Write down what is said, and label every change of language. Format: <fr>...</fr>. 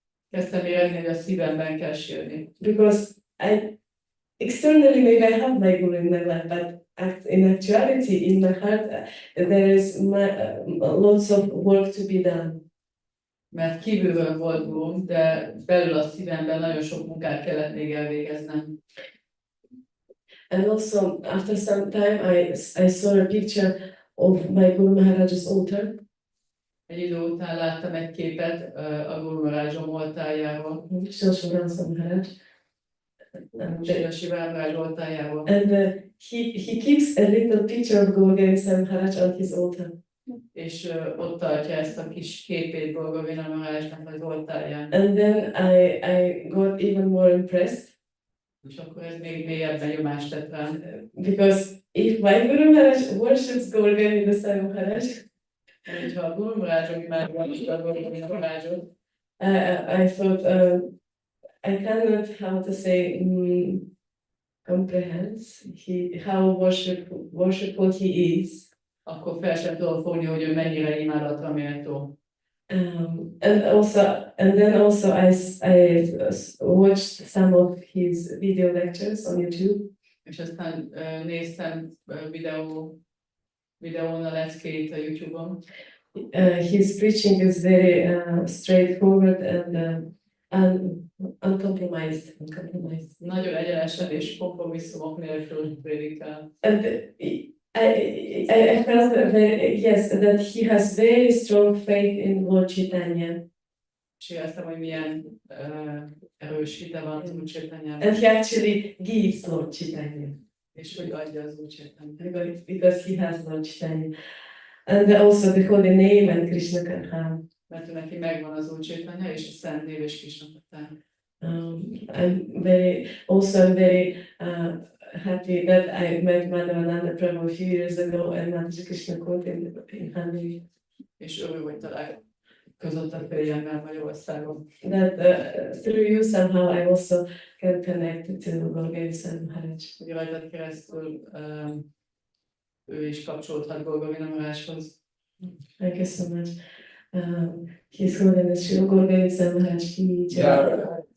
<hu>Kezdtem érezni, hogy a szívemben kell sírni.</hu> <en>Because externally maybe I have my guru in my life, but in actuality in my heart there is lots of work to be done.</en> <hu>mert kívülről volt Gour, de belül a szívemben nagyon sok munkát kellett még elvégeznem.</hu> <en>And also, after some time, I saw a picture of my Guru Maharaja's altar.</en> <hu>Egy idő után láttam egy képet a Gour Maharaja oltájáról, Shilshavansa Maharaj. Sri Maharaj oltájáról.</hu> <en>And he keeps a little picture of Govinda Maharaj on his altar.</en> <hu>És ott tartja ezt a kis képét Govinda Maharajnak az oltáján.</hu> <en>And then I got even more impressed.</en> <hu>És akkor ez még mélyebben nyomást tett rám.</hu> <en>Because if my Guru Maharaj worships Govinda Maharaj,</en> <hu>Hogyha a Gour Maharaja imádja a Govinda Maharajot,</hu> <en>I thought I cannot, how to say, comprehend how worshipful he is.</en> <hu>akkor fel sem tudom fogni, hogy ő mennyire imádatra méltó.</hu> <en>And then also I watched some of his video lectures on YouTube.</en> <hu>És aztán néztem videón a leckét a YouTube-on.</hu> <en>His preaching is very straightforward and uncompromised.</en> <hu>Nagyon egyenesen és kompromisszumok nélkül prédikál.</hu> <en>And I felt yes, that he has very strong faith in Lord Chaitanya.</en> <hu>És éreztem, hogy milyen erős hite van az Úr Chaitanyában.</hu> <en>And he actually gives Lord Chaitanya.</en> <hu>És hogy adja az Úr Chaitanyát.</hu> <en>Because he has Lord Chaitanya. And also the holy name and Krishna Katha.</en> <hu>Mert neki megvan az Úr Chaitanya és a Szent Név és Krishna Katha.</hu> <en>I'm very happy that I met Madhavananda Prabhu a few years ago and Mataji Krishna Kot in Hungary.</en> <hu>És örül, hogy találkozott a férjemmel Magyarországon.</hu> <en>That through you somehow I also can connect to Govinda Maharaj.</en> <hu>Hogy rajtad keresztül ő is kapcsolódhat Govinda Maharajhoz.</hu> <en>Thank you so much. His Holiness Sri Govinda Maharaj ki jai.</en>